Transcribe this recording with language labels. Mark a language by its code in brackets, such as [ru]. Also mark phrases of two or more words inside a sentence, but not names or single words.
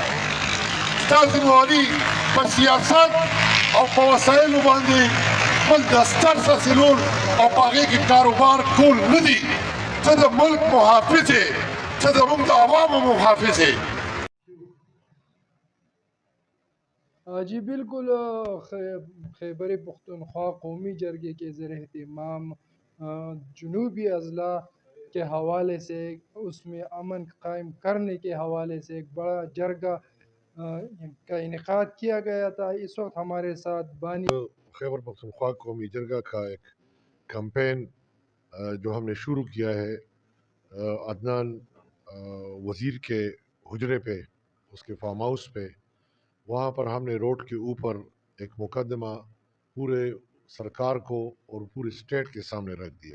[ps] ستا ذمواري په سیاست او په وسایلو باندې خپل دستر سلول او په هغې کې کاروبار کول نه دي. ته د ملک محافظ یې، ته زموږ د عوامو محافظ یې. [ur] جی بالکل خیبر پختونخوا قومی جرگے کے زیر اہتمام جنوبی اضلاع کے حوالے سے اس میں امن قائم کرنے کے حوالے سے ایک بڑا جرگہ کا انعقاد کیا گیا تھا. اس وقت ہمارے ساتھ بانی خیبر پختونخوا قومی جرگہ کا ایک کمپین جو ہم نے شروع کیا ہے عدنان وزیر کے حجرے پہ، اس کے فارم ہاؤس پہ، وہاں پر ہم نے روڈ کے اوپر ایک مقدمہ پورے سرکار کو اور پورے اسٹیٹ کے سامنے رکھ دیا.